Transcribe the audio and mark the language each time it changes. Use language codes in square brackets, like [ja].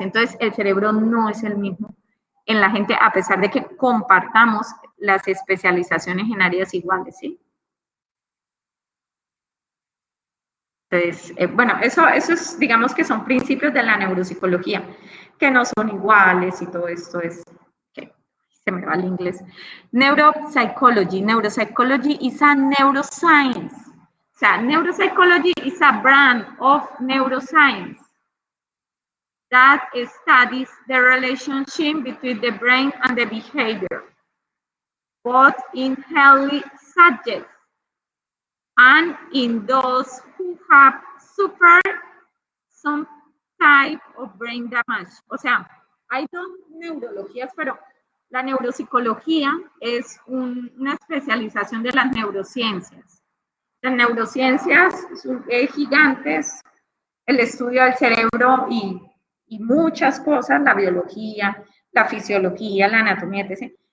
[es] Entonces, el cerebro no es el mismo en la gente, a pesar de que compartamos las especializaciones en áreas iguales, ¿sí? Entonces, bueno, eso es, digamos que son principios de la neuropsicología, que no son iguales y todo esto es, que se me va el inglés. [en] Neuropsychology is a neuroscience. [es] O sea, [en] neuropsychology is a branch of neuroscience that studies the relationship between the brain and the behavior, both in healthy subjects and in those who have suffered some type of brain damage. [es] O sea, hay 2 neurologías, pero la neuropsicología es una especialización de las neurociencias. Las neurociencias son gigantes, el estudio del cerebro y muchas cosas, la biología, la fisiología, la anatomía, etc.